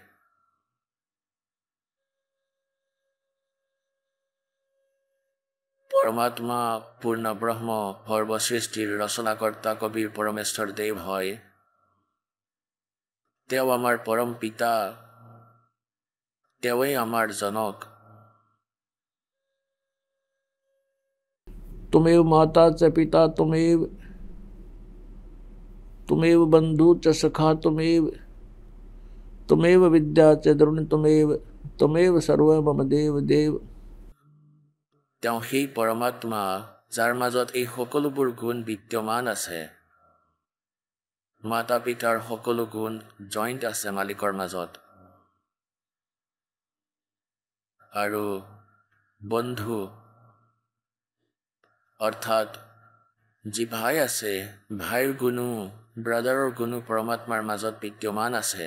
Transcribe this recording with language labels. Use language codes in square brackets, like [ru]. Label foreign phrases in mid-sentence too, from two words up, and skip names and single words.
[as] পৰমাত্মা পূৰ্ণ ব্ৰহ্ম সৰ্বসৃষ্টিৰ ৰচনাকৰ্তা কবিৰ পৰমেশ্বৰ দেৱ হয়। তেওঁ আমাৰ পৰম পিতা, তেওঁৱেই আমাৰ জনক। [sa] तुमेव माता च पिता तुमेव, तुमेव बंधु च सखा तुमेव, तुमेव विद्या च द्रोण तुमेव, तुमेव सर्व मम देव देव। [as] তেওঁ সেই পৰমাত্মা যাৰ মাজত এই সকলোবোৰ গুণ বিদ্যমান আছে। মাতা পিতাৰ সকলো গুণ জইণ্ট আছে মালিকৰ মাজত। আৰু বন্ধু অৰ্থাৎ যি ভাই আছে, ভাইৰ গুণো, ব্ৰাদাৰৰ গুণো পৰমাত্মাৰ মাজত বিদ্যমান আছে।